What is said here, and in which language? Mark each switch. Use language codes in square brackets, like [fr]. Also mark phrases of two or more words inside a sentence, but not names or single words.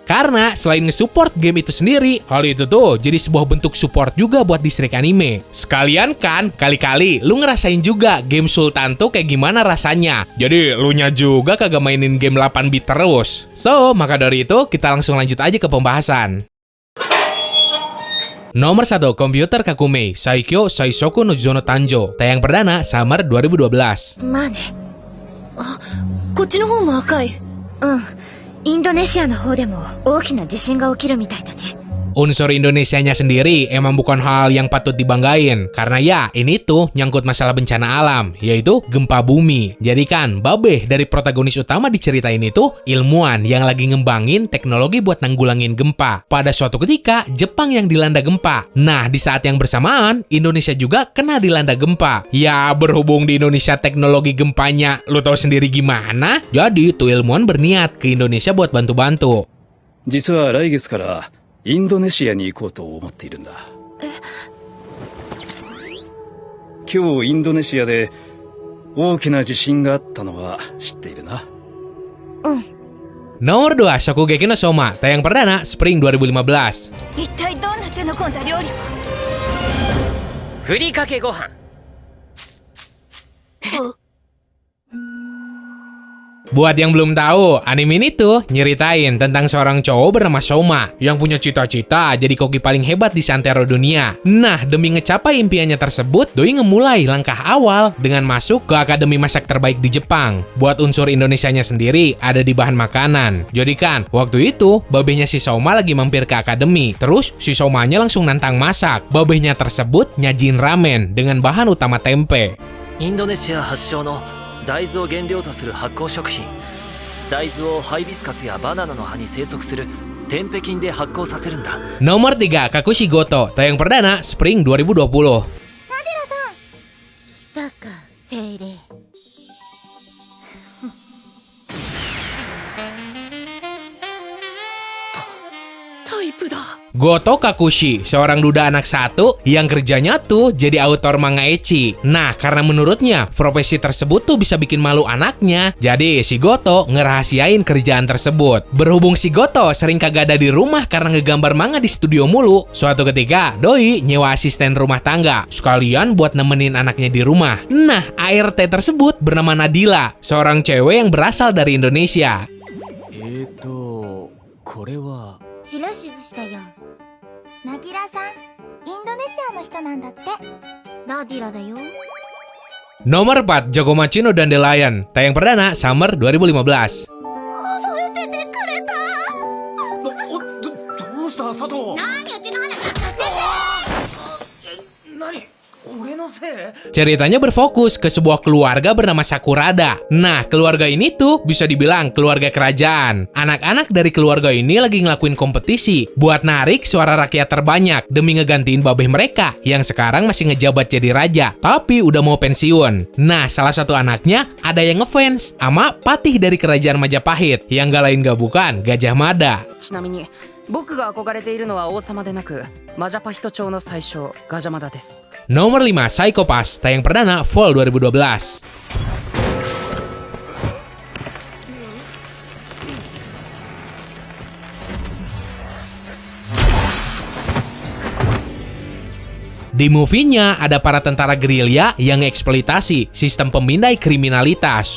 [id] Karena selain nge-support game itu sendiri, hal itu tuh jadi sebuah bentuk support juga buat distrik anime. Sekalian kan, kali-kali lu ngerasain juga game Sultan tuh kayak gimana rasanya. Jadi lu nya juga kagak mainin game 8 bit terus. So, maka dari itu kita langsung lanjut aja ke pembahasan. Nomor 1, Computer Kakume Saikyo Saisoku no Juzo no Tanjo. Tayang perdana Summer 2012. [ja] まあね。あ、こっちの方も赤い。うん。インドネシアの方でも大きな地震が起きるみたいだね。 [id] Unsur Indonesianya sendiri emang bukan hal yang patut dibanggain. Karena ya, ini tuh nyangkut masalah bencana alam, yaitu gempa bumi. Jadi kan, Babe dari protagonis utama di cerita ini tuh ilmuwan yang lagi ngembangin teknologi buat nanggulangin gempa. Pada suatu ketika, Jepang yang dilanda gempa. Nah, di saat yang bersamaan, Indonesia juga kena dilanda gempa. Ya, berhubung di Indonesia teknologi gempanya, lu tahu sendiri gimana? Jadi, tuh ilmuwan berniat ke Indonesia buat bantu-bantu. [ja] 実は来月からインドネシアに行こうと思っているんだ。今日インドネシアで大きな地震があったのは知っているな。 [id] Nomor 2, Shokugeki no Soma. Tayang perdana Spring 2015. [ja] 一体どんな手の込んだ料理を？ふりかけご飯。 [id] Buat yang belum tahu, anime ini tuh nyeritain tentang seorang cowok bernama Soma yang punya cita-cita jadi koki paling hebat di santero dunia. Nah, demi ngecapai impiannya tersebut, doi ngemulai langkah awal dengan masuk ke Akademi Masak Terbaik di Jepang. Buat unsur Indonesianya sendiri ada di bahan makanan. Jadi kan, waktu itu babehnya si Soma lagi mampir ke akademi. Terus si Somanya langsung nantang masak. Babehnya tersebut nyajin ramen dengan bahan utama tempe. [ja] インドネシア発祥の大豆を原料とする発酵食品。大豆をハイビスカスやバナナの葉に生息するテンペ菌で発酵させるんだ。 [id] Nomor 3, Kakushi Goto. Tayang perdana Spring 2020. [ja] 来たか、精霊。タイプだ。 [id] Goto Kakushi, seorang duda anak satu yang kerjanya tuh jadi autor manga ecchi. Nah, karena menurutnya profesi tersebut tuh bisa bikin malu anaknya, jadi si Goto ngerahasiain kerjaan tersebut. Berhubung si Goto sering kagak ada di rumah karena ngegambar manga di studio mulu, suatu ketika doi nyewa asisten rumah tangga sekalian buat nemenin anaknya di rumah. Nah, ART tersebut bernama Nadila, seorang cewek yang berasal dari Indonesia. [ja] これは。白しずしたよ。ナギラさん、インドネシアの人なんだって。ナディラだよ。 [id] Nomor 4, Jokomachi no Dandelion. Tayang perdana Summer 2015. [ja] 覚えててくれた。どうした佐藤？何うちの話聞かせて。何？俺の [id] Ceritanya berfokus ke sebuah keluarga bernama Sakurada. Nah, keluarga ini tuh bisa dibilang keluarga kerajaan. Anak-anak dari keluarga ini lagi ngelakuin kompetisi buat narik suara rakyat terbanyak demi ngegantiin babeh mereka yang sekarang masih ngejabat jadi raja, tapi udah mau pensiun. Nah, salah satu anaknya ada yang ngefans sama patih dari kerajaan Majapahit yang gak lain gak bukan Gajah Mada. [ja] ちなみに僕が憧れているのは王様でなくマジャパヒト朝の宰相ガジャマダです。 [id] Nomor 5, Psycho Pass, tayang perdana Fall 2012. Di movie-nya ada para tentara gerilya yang eksploitasi sistem pemindai kriminalitas.